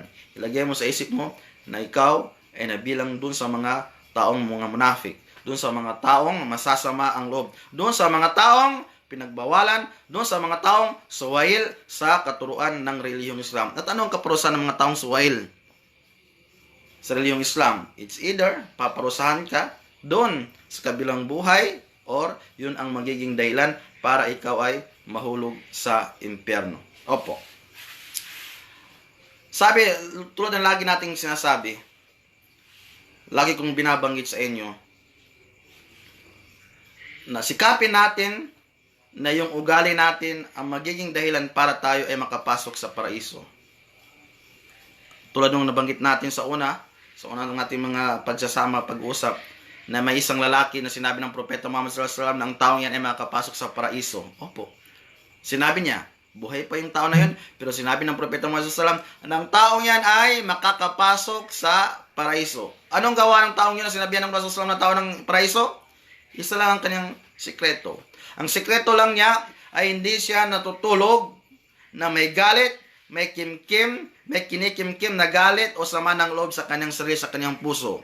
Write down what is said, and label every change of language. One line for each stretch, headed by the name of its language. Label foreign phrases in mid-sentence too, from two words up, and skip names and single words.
Filipino: Ilagay mo sa isip mo na ikaw ay nabilang dun sa mga taong mga munafik, dun sa mga taong masasama ang loob, dun sa mga taong pinagbawalan, dun sa mga taong suwail sa katuruan ng relihiyong Islam. At ano ang kaparusahan ng mga taong suwail sa relihiyong Islam?
English: It's either
Filipino: paparusahan ka doon sa kabilang buhay or yun ang magiging dahilan para ikaw ay mahulog sa impyerno. Opo. Sabi, tulad ng lagi nating sinasabi, lagi kong binabanggit sa inyo, na sikapin natin na yung ugali natin ang magiging dahilan para tayo ay makapasok sa paraiso. Tulad nung nabanggit natin sa una ng ating mga pagsasama, pag-usap, na may isang lalaki na sinabi ng Propeta Muhammad
Arabic: sallallahu alaihi wasallam
Filipino: na ang taong yan ay makapasok sa paraiso. Opo. Sinabi niya, buhay pa yung tao na yun, pero sinabi ng Propeta Muhammad
Arabic: sallallahu alaihi wasallam
Filipino: na ang taong yan ay makakapasok sa paraiso. Anong gawa ng taong yun na sinabihan ng Rasulullah na tao ng paraiso? Isa lang ang kanyang sikreto. Ang sikreto lang niya ay hindi siya natutulog na may galit, may kimkim, may kinikimkim na galit o sama ng loob sa kanyang sarili, sa kanyang puso.